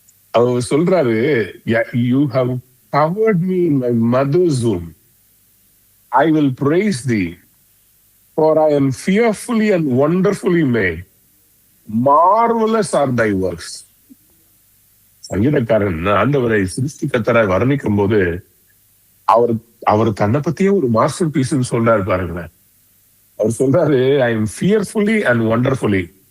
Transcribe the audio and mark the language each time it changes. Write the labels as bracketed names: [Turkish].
[Tamil] அவர் சொல்றாரு, [English] you have covered me in my mother's womb. I will praise thee, for I am fearfully and wonderfully made. Marvelous are thy works. [Tamil] சங்கீதக்காரன் ஆண்டவரை சிருஷ்டிகர்த்தராய் வர்ணிக்கும் போது அவர் தன்னை பத்தியே ஒரு master பீஸ்ன்னு சொல்றாரு பாருங்களேன். அவர் சொல்றாரு, [English] I am fearfully and wonderfully.